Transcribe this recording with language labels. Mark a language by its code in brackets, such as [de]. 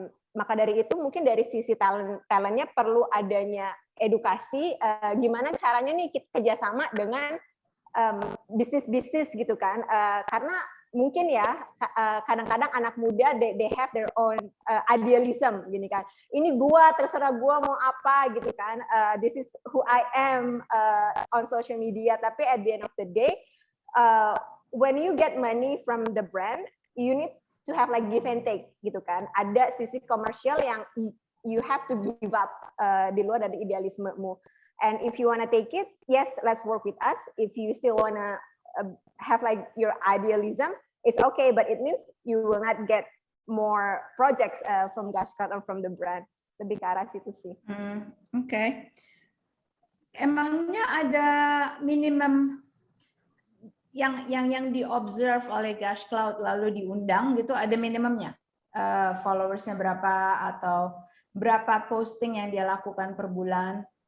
[id] Maka dari itu mungkin dari sisi talentnya perlu adanya edukasi, gimana caranya nih kita kerjasama dengan bisnis gitu kan, karena mungkin ya kadang-kadang anak muda [en] they have their own idealism [id] gini kan, ini gua terserah gua mau apa gitu kan, [en] this is who I am on social media, [id] tapi [en] at the end of the day when you get money from the brand, you need to have like give and take [id] gitu kan. Ada sisi komersial yang [en] you have to give up [id] di luar dari idealismemu. [en] And if you wanna take it, yes, let's work with us. If you still wanna have like your idealism, it's okay, but it means you will not get more projects from Gashcloud or from the brand. [id] Lebih ke arah situ sih. Oke. Emangnya ada minimum yang di-observe oleh Gashcloud lalu diundang gitu, ada minimumnya? Followersnya berapa atau berapa posting yang dia lakukan per bulan?